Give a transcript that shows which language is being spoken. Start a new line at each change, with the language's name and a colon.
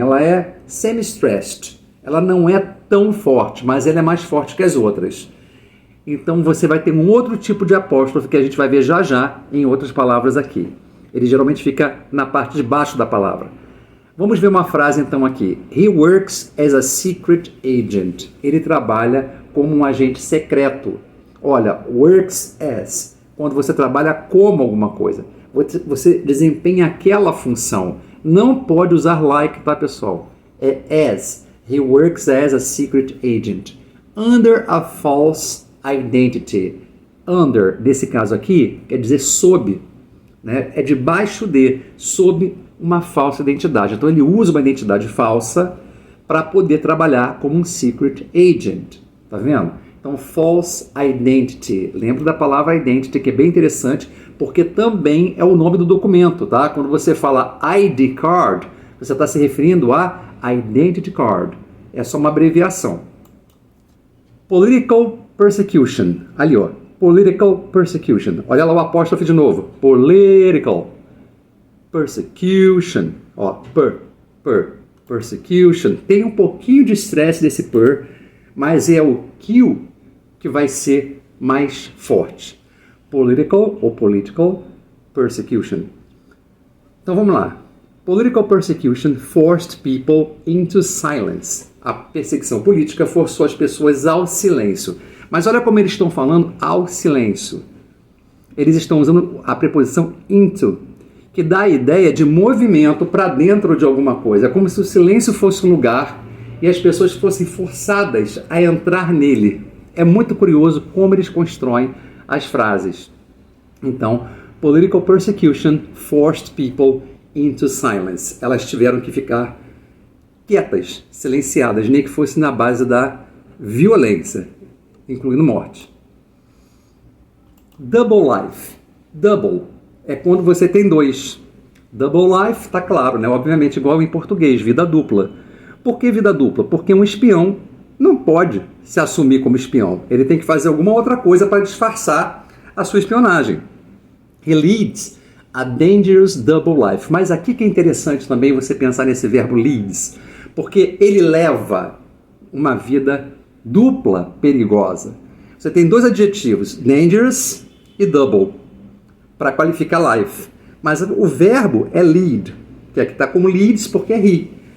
Portuguese: Ela é semi-stressed. Ela não é tão forte, mas ela é mais forte que as outras. Então você vai ter um outro tipo de apóstrofo que a gente vai ver já já em outras palavras aqui. Ele geralmente fica na parte de baixo da palavra. Vamos ver uma frase então aqui.
English: He works as a secret agent.
Portuguese: Ele trabalha como um agente secreto. Olha, works as. Quando você trabalha como alguma coisa. Você desempenha aquela função. Não pode usar like, tá, pessoal? É as.
English: He works as a secret agent. Under a false identity.
Portuguese: Under, nesse caso aqui, quer dizer sob. Né? É debaixo de, sob uma falsa identidade. Então ele usa uma identidade falsa para poder trabalhar como um secret agent. Tá vendo? Então false identity. Lembra da palavra identity, que é bem interessante, porque também é o nome do documento, tá? Quando você fala ID card, você está se referindo a identity card. É só uma abreviação.
English: Political persecution. Ali, ó. Political persecution.
Portuguese: Olha lá o apóstrofe de novo.
English: Political persecution.
Portuguese: Ó, persecution. Tem um pouquinho de estresse desse per, mas é o Q que vai ser mais forte. Political ou political persecution. Então vamos lá.
English: Political persecution forced people into silence.
Portuguese: A perseguição política forçou as pessoas ao silêncio. Mas olha como eles estão falando ao silêncio. Eles estão usando a preposição into, que dá a ideia de movimento para dentro de alguma coisa. É como se o silêncio fosse um lugar e as pessoas fossem forçadas a entrar nele. É muito curioso como eles constroem as frases. Então,
English: political persecution forced people into silence.
Portuguese: Elas tiveram que ficar quietas, silenciadas, nem que fosse na base da violência, incluindo morte. Double life. Double é quando você tem dois. Double life, tá claro, né? Obviamente igual em português, vida dupla. Por que vida dupla? Porque um espião não pode se assumir como espião. Ele tem que fazer alguma outra coisa para disfarçar a sua espionagem.
English: He leads a dangerous double life.
Portuguese: Mas aqui que é interessante também você pensar nesse verbo leads, porque ele leva uma vida dupla perigosa. Você tem dois adjetivos, dangerous e double, para qualificar life. Mas o verbo é lead, que aqui está como leads porque é he.